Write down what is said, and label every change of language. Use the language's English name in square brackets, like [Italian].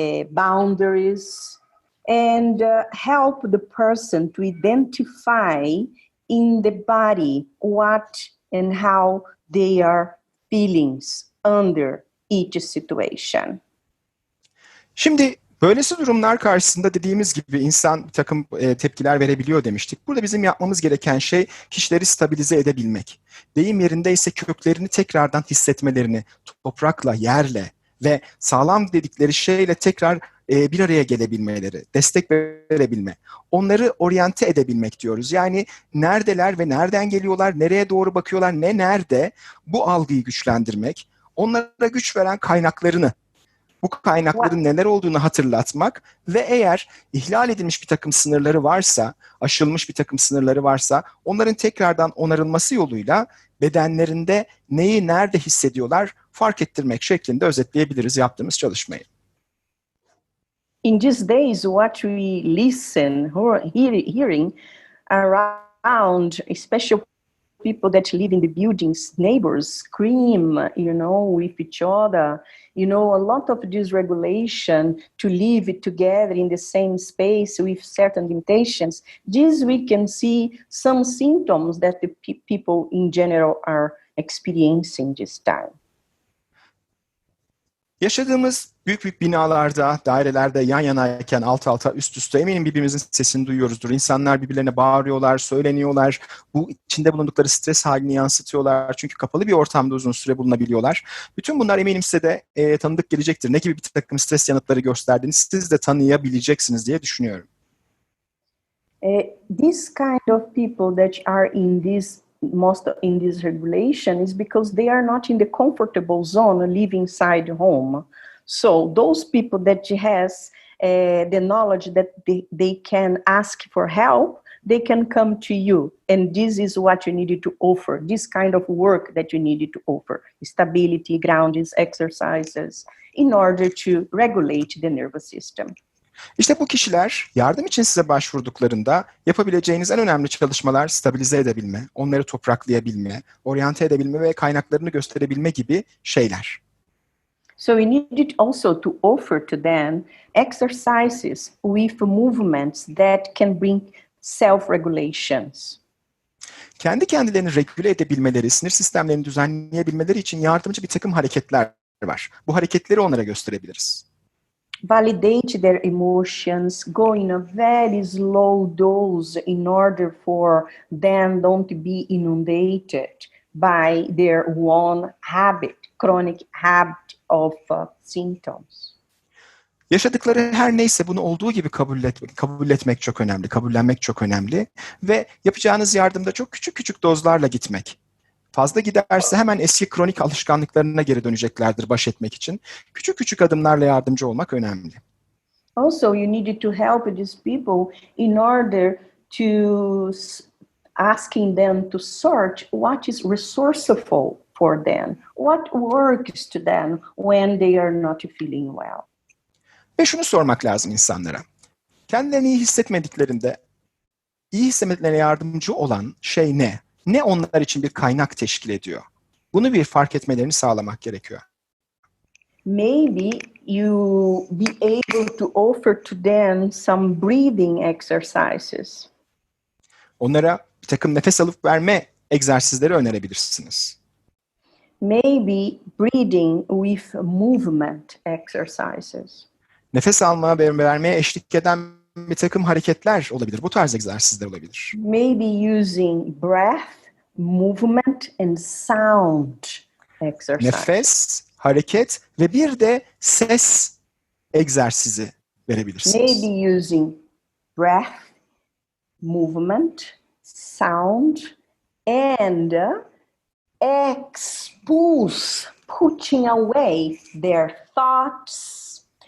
[English] boundaries, and help the person to identify in the body what and how they are feeling under each situation. [Turkish] Şimdi böylesi durumlar karşısında dediğimiz gibi insan bir takım tepkiler verebiliyor demiştik. Burada bizim yapmamız gereken şey kişileri stabilize edebilmek. Deyim yerindeyse köklerini tekrardan hissetmelerini, toprakla, yerle ve sağlam dedikleri şeyle tekrar bir araya gelebilmeleri, destek verebilme, onları oryante edebilmek diyoruz. Yani neredeler ve nereden geliyorlar, nereye doğru bakıyorlar, ne nerede, bu algıyı güçlendirmek, onlara güç veren kaynaklarını, bu kaynakların neler olduğunu hatırlatmak ve eğer ihlal edilmiş bir takım sınırları varsa, aşılmış bir takım sınırları varsa onların tekrardan onarılması yoluyla bedenlerinde neyi nerede hissediyorlar fark ettirmek şeklinde özetleyebiliriz yaptığımız çalışmayı. [English] In these days, what we listen or hearing around, especially people that live in the buildings, neighbors scream, with each other. A lot of dysregulation to live together in the same space with certain limitations. This we can see some symptoms that the people in general are experiencing this time. [Turkish] Yaşadığımız büyük binalarda, dairelerde yan yanayken alt alta üst üste eminim birbirimizin sesini duyuyoruzdur. İnsanlar birbirlerine bağırıyorlar, söyleniyorlar. Bu içinde bulundukları stres halini yansıtıyorlar. Çünkü kapalı bir ortamda uzun süre bulunabiliyorlar. Bütün bunlar eminim size de tanıdık gelecektir. Ne gibi bir takım stres yanıtları gösterdiğini siz de tanıyabileceksiniz diye düşünüyorum. [English] This kind of people that are most in this regulation is because they are not in the comfortable zone living inside home. So those people that has the knowledge that they can ask for help, they can come to you. And this is what you needed to offer, this kind of work that you needed to offer, stability, groundings, exercises, in order to regulate the nervous system. [Turkish] İşte bu kişiler yardım için size başvurduklarında yapabileceğiniz en önemli çalışmalar stabilize edebilme, onları topraklayabilme, oryante edebilme ve kaynaklarını gösterebilme gibi şeyler. [English] So we needed also to offer to them exercises with movements that can bring self-regulations. [Turkish] Kendi kendilerini regüle edebilmeleri, sinir sistemlerini düzenleyebilmeleri için yardımcı bir takım hareketler var. Bu hareketleri onlara gösterebiliriz. [English] Validate their emotions, go in a very slow dose in order for them don't be inundated by their one habit, chronic habit of symptoms. [Turkish] Yaşadıkları her neyse bunu olduğu gibi kabul etmek çok önemli, kabullenmek çok önemli ve yapacağınız yardımda çok küçük dozlarla gitmek. Fazla giderse hemen eski kronik alışkanlıklarına geri döneceklerdir baş etmek için. Küçük adımlarla yardımcı olmak önemli. [English] Also, you needed to help these people in order to asking them to search what is resourceful for them, what works to them when they are not feeling well. [Turkish] Ve şunu sormak lazım insanlara. Kendilerini iyi hissetmediklerinde iyi hissetmelerine yardımcı olan şey ne? Ne onlar için bir kaynak teşkil ediyor? Bunu bir fark etmelerini sağlamak gerekiyor. [English] Maybe you be able to offer to them some breathing exercises. [Turkish] Onlara bir takım nefes alıp verme egzersizleri önerebilirsiniz. [English] Maybe breathing with movement exercises. [Turkish] Nefes alma ve vermeye eşlik eden bir takım hareketler olabilir. Bu tarz egzersizler olabilir. [English] Maybe using breath, movement and sound exercise. [Turkish] Nefes, hareket ve bir de ses egzersizi verebilirsiniz. [English] Maybe using breath, movement, sound and expulse, putting away their thoughts,